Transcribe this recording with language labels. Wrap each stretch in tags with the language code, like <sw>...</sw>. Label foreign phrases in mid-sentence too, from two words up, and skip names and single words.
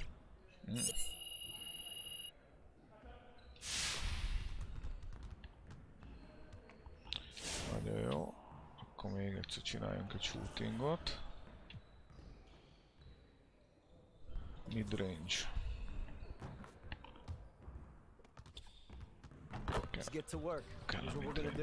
<hu>Nagyon jó. Akkor még egyszer csináljunk egy shootingot.</hu> <en>Midrange. Let's get to work.</en> <hu>Kell a</hu> <en>Here's what we're gonna do.</en>